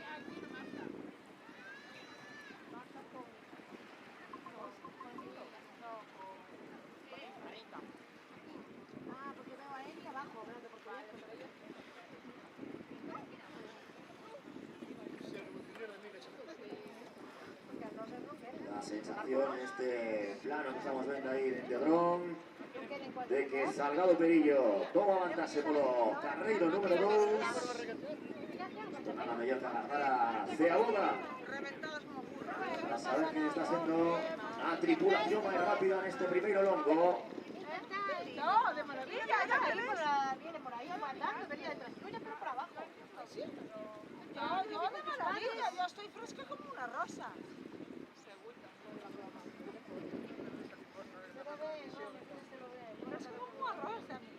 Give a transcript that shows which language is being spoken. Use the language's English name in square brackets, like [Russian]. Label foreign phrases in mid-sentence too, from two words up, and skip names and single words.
[Spanish] Ah, porque veo a Eli abajo, hablando por teléfono. La sensación, este plano que estamos viendo ahí de dron, [Galician] de que Salgado Perillo toma avantaxe polo carreiro número 2. Nada mellor que agarrar a Ceaboga para saber quién está sendo a tripulación máis rápida neste primeiro longo. [Spanish] No, de maravilla, viene por ahí aguantando, venía detrás tuya, pero por abajo. ¿Sí? Yo de maravilla, yo estoy fresca como una rosa. Fresca como una rosa.